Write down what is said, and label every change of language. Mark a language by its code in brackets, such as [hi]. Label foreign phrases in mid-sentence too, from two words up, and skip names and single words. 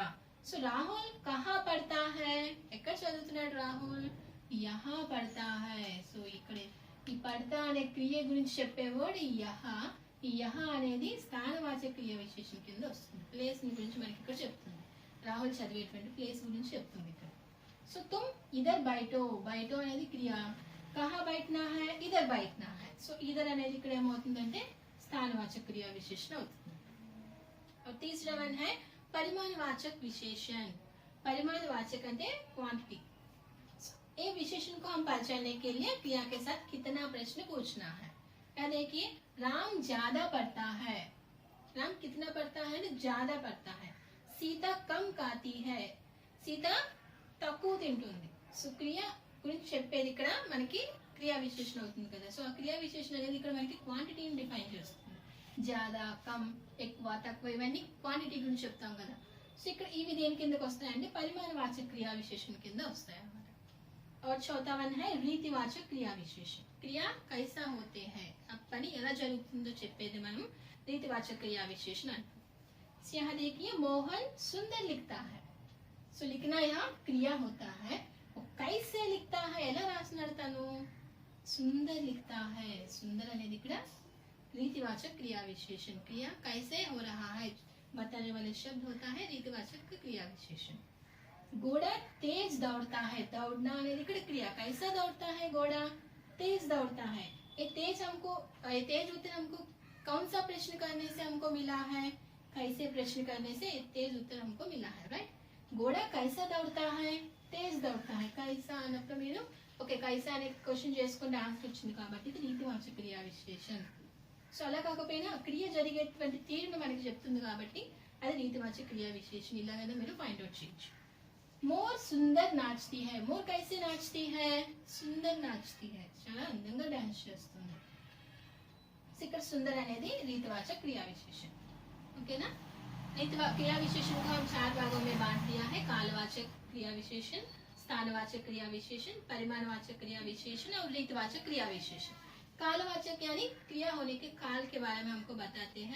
[hi] సో రాహుల్ कहाँ पढ़ता है? [te] ఎక్కడ చదువుతున్నాడు రాహుల్? [hi] यहाँ पढ़ता है। [te] సో ఇక్కడ ఈ పడతా అనే క్రియ గురించి చెప్పే వర్డ్ యహా। ఈ యహా అనేది స్థానవాచక క్రియ విశేషణ కింద వస్తుంది। ప్లేస్ గురించి మనకి ఇక్కడ చెప్తుంది, రాహుల్ చదివేటువంటి ప్లేస్ గురించి చెప్తుంది ఇక్కడ। సో [hi] तुम इधर बैठो, [te] బైటో అనేది క్రియ, [hi] कहाँ बैठना है? इधर बैठना है। [te] సో ఇదర్ అనేది ఇక్కడ ఏమవుతుందంటే స్థానవాచక క్రియ విశేషణ అవుతుంది। [hi] और तीसरा वन है परिमाणवाचक विशेषण। परिमाणवाचक అంటే क्वांटिटी। ये विशेषण को हम पहचानने के लिए क्रिया के साथ कितना प्रश्न पूछना है। क्या देखिए, राम ज्यादा पढ़ता है। राम कितना पढ़ता है? ज्यादा पढ़ता है। सीता कम खाती है। [te] सीता తక్కువ తింటుంది। సో క్రియ గురించి చెప్పేది ఇక్కడ మనకి క్రియా విశేషణ అవుతుంది కదా। సో ఆ క్రియా విశేషణ అనేది ఇక్కడ మనకి క్వాంటిటీని డిఫైన్ చేస్తుంది। జ్యాదా, కమ్, ఎక్కువ, తక్కువ ఇవన్నీ క్వాంటిటీ గురించి చెప్తాం కదా। సో ఇక్కడ ఇవి దేని కిందకి వస్తాయంటే పరిమాణవాచక క్రియా విశేషణ కింద వస్తాయి అన్నమాట। [hi] और चौथा वन है रीतिवाचक क्रिया विशेषण। क्रिया कैसा होते हैं, अब पनी [te] ఎలా జరుగుతుందో చెప్పేది మనం రీతివాచక క్రియా విశేషణ అంటాం। [hi] సో यहाँ देखिए मोहन सुंदर लिखता है। सो लिखना यहाँ क्रिया होता है। वो कैसे लिखता है, [te] ఎలా రాస్తున్నాడు తను? [hi] सुंदर लिखता है। सुंदर [te] అనేది ఇక్కడ [hi] रीतिवाचक क्रिया विशेषण। क्रिया कैसे हो रहा है बताने वाले शब्द होता है रीतिवाचक क्रिया विशेषण। घोड़ा तेज दौड़ता है। दौड़ना [te] అనేది ఇక్కడ [hi] क्रिया, कैसा दौड़ता है घोड़ा? तेज दौड़ता है। ये तेज उत्तर हमको कौन सा प्रश्न करने से हमको मिला है? कैसे प्रश्न करने से तेज उत्तर हमको मिला है, राइट। घोड़ा कैसा दौड़ता है? तेज दौड़ता है। [te] कैसा అన్నప్పుడు మీరు ఓకే कैसा అనే క్వశ్చన్ చేసుకుంటే ఆన్సర్ వచ్చింది కాబట్టి ఇది రీతివాచక క్రియా విశేషణ। సో అలా కాకపోయినా క్రియ జరిగేటువంటి తీరును మనకి చెప్తుంది కాబట్టి అది రీతివాచక క్రియా విశేషణ। ఇలాగైనా మీరు [en] find out [te] చేయొచ్చు। [hi] मोर सुंदर नाचती है। मोर कैसे नाचती है? सुंदर नाचती है, [te] చాలా అందంగా డాన్స్ చేస్తుంది। ఇక్కడ सुंदर అనేది రీతివాచక క్రియా విశేషణ। [hi] ओके ना। क्रिया विशेषण को हम 4 भागों में बांट दिया है। कालवाचक क्रिया विशेषण, स्थानवाचक क्रिया विशेषण, परिमाणवाचक क्रिया विशेषण और रीतिवाचक क्रिया विशेषण। कालवाचक यानी क्रिया होने के काल के बारे में हमको बताते हैं।